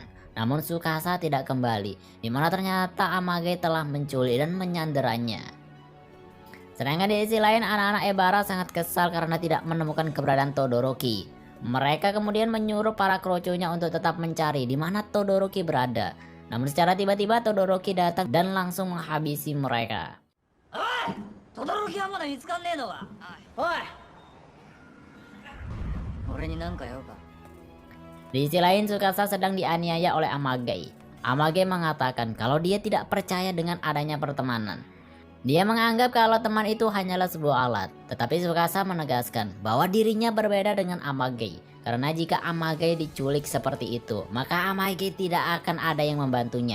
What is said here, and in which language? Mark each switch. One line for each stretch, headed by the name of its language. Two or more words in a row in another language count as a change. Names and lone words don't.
Indonesian: Namun Tsukasa tidak kembali, di mana ternyata Amage telah menculik dan menyanderanya. Sedangkan di sisi lain, anak-anak Ebara sangat kesal karena tidak menemukan keberadaan Todoroki. Mereka kemudian menyuruh para kroconya untuk tetap mencari di mana Todoroki berada. Namun secara tiba-tiba Todoroki datang dan langsung menghabisi mereka.
Japanese: 轟はまだ見つかんねえのか。おい、俺に何か用か。
Indonesian: Di sisi lain, Tsukasa sedang dianiaya oleh Amage. Amage mengatakan kalau dia tidak percaya dengan adanya pertemanan. Dia menganggap kalau teman itu hanyalah sebuah alat. Tetapi Tsukasa menegaskan bahwa dirinya berbeda dengan Amage. Karena jika Amage diculik seperti itu, maka Amage tidak akan ada yang membantunya.